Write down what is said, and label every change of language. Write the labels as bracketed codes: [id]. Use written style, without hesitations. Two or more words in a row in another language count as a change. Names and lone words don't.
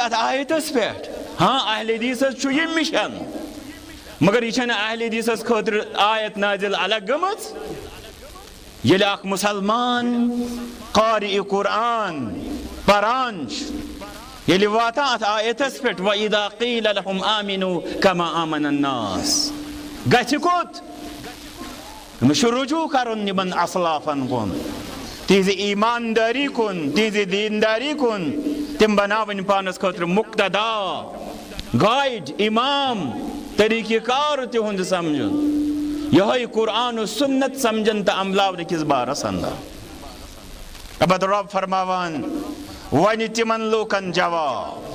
[ks] اتھ آیتس پٮ۪ٹھ ہاں اہل حدیثس چھُ یہِ مشن مگر یہ چھنہٕ اہل حدیثس خٲطرٕ آیت نازل الگ گٔمٕژ ییٚلہِ اکھ مسلمان قارئ قرآن پران چھُ ییٚلہِ واتان اتھ آیتس پٮ۪ٹھ [ar] وَإِذَا قِيلَ لَهُمْ آمِنُوا كَمَا آمَنَ النَّاسِ [ks] گژھِ کوٚت أمِس چھُ رجوع کرُن یِمن اسلافن کُن تہنٛزِ ایماندٲری کُن تہنٛزِ دینداری کُن تِم بناوٕنۍ پانس خٲطرٕ مقتدا گایڈ امام طریقہ کار تہنٛد سمجھُن یہوے قرآن و سنت سمجھن تہٕ عملاونہٕ کِس بارس اندر ابد رب فرماوان وَنہِ تِمن لوٗکن جواب